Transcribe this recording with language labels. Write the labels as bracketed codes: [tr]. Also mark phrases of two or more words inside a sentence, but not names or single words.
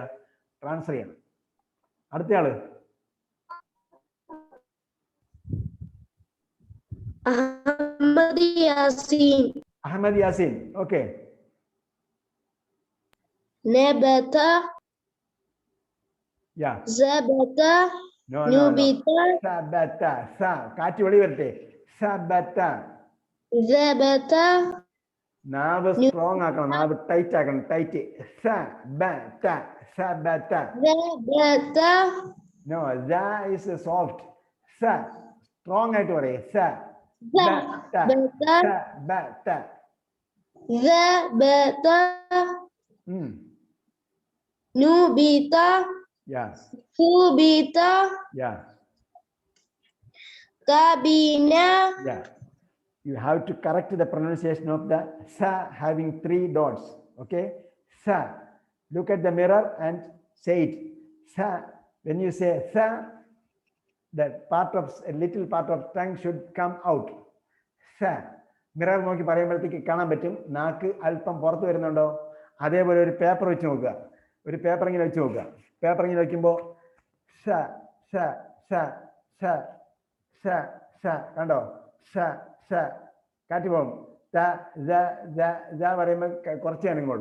[ml] ട്രാൻസ്ഫർ ചെയ്യണം. അടുത്തയാള് അഹമ്മദ് യാസീൻ. ഓക്കെ. [ar] Nebata. [en] Yeah. [ar] Zabata. [en] No. [ar] Nubita. Sabata. Sa. [ml] കാറ്റ് വെളി വരട്ടെ. Sabata. [ar] Zabata. [ml] നാവ് സ്ട്രോങ് ആക്കണം. നാവ് ടൈറ്റ് ആക്കണം. ടൈറ്റ്. [ar] Sabata. Sabata. Zabata. [en] No, za is soft. Sa. [ml] സ്ട്രോങ് ആയിട്ട് പറയേ. [ar] Sa. Nubita, [en] Yeah, [ar] Subita, [en] yeah, [ar] Tabina, [en] yeah. You have to correct the pronunciation of the sa having 3 dots. Okay, sa. Look at the mirror and say it. [ar] Sa. [en] When you say sa, that part of a little part of tongue should come out. [ar] Sa. [ml] മിറർ നോക്കി പറയുമ്പോഴത്തേക്ക് കാണാൻ പറ്റും നാക്ക് അല്പം പുറത്ത് വരുന്നുണ്ടോ. അതേപോലെ ഒരു പേപ്പർ വെച്ച് നോക്കുക. ഒരു പേപ്പർ ഇങ്ങനെ വെച്ച് നോക്കുക. പേപ്പർ ഇങ്ങനെ വെക്കുമ്പോൾ സ സ സ സ സ സ കണ്ടോ. സ സ കാറ്റ് പോകും. ത പറയുമ്പോൾ കുറച്ച് അനങ്ങുള്ളൂ.